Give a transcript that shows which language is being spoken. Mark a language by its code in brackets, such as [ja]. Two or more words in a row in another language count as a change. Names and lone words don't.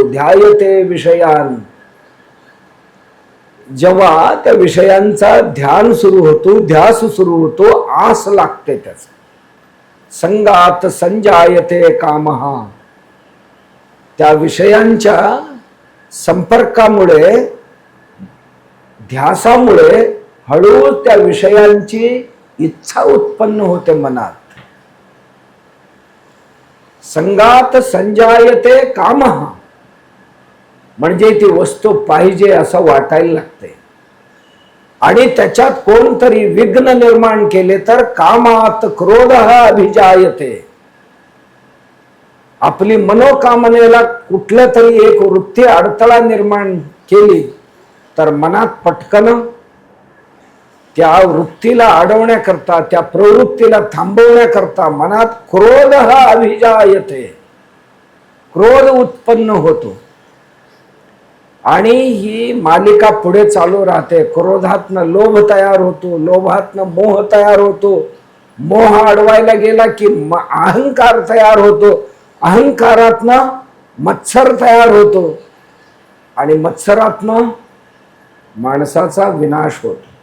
[sa] ध्यायते विषयान. [mr] जेव्हा त्या विषयांचा ध्यान सुरू होतो, ध्यास सुरू होतो, आस लागते त्याचा. [sa] संगात संजायते कामः. [mr] त्या विषयांच्या संपर्कामुळे, ध्यासामुळे हळूच त्या विषयांची इच्छा उत्पन्न होते मनात. [sa] संगात संजायते कामः [mr] म्हणजे ती वस्तू पाहिजे असं वाटायला लागते. आणि त्याच्यात कोणतरी विघ्न निर्माण केले तर [sa] कामात क्रोधः अभिजायते. [mr] आपली मनोकामनेला कुठल्या तरी एक वृत्ती अडथळा निर्माण केली तर मनात पटकन त्या वृत्तीला अडवण्याकरता, त्या प्रवृत्तीला थांबवण्याकरता मनात [sa] क्रोधः अभिजायते. [mr] क्रोध उत्पन्न होतो. आणि ही मालिका पुढे चालू राहते. क्रोधातनं लोभ तयार होतो, लोभातनं मोह तयार होतो, मोह अडवायला गेला की अहंकार तयार होतो, अहंकारातनं मत्सर तयार होतो आणि मत्सरातनं माणसाचा विनाश होतो.